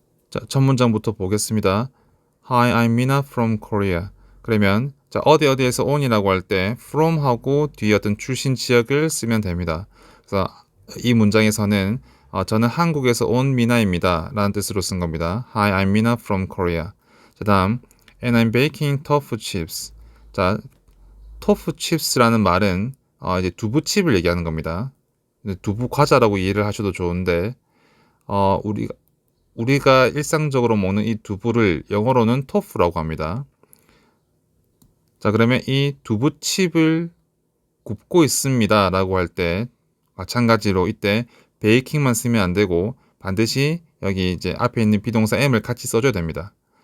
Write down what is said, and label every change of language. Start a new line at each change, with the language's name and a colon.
Korean: 자, 첫 문장부터 보겠습니다.
English: Hi, I'm Mina from Korea.
Korean: 그러면 자, 어디에서 on이라고 할 때 from 하고 뒤에 어떤 출신 지역을 쓰면 됩니다. 그래서 이 문장에서는 저는 한국에서 온 미나입니다 라는 뜻으로 쓴 겁니다.
English: Hi, I'm Mina from Korea.
Korean: 자, 다음
English: And I'm baking tofu chips.
Korean: 자, tofu chips라는 말은 이제 두부칩을 얘기하는 겁니다. 두부 과자라고 이해를 하셔도 좋은데 우리가 일상적으로 먹는 이 두부를 영어로는 토프라고 합니다. 자, 그러면 이 두부칩을 굽고 있습니다 라고 할 때 마찬가지로 이때 베이킹만 쓰면 안 되고 반드시 여기 이제 앞에 있는 비동사 M을 같이 써줘야 됩니다.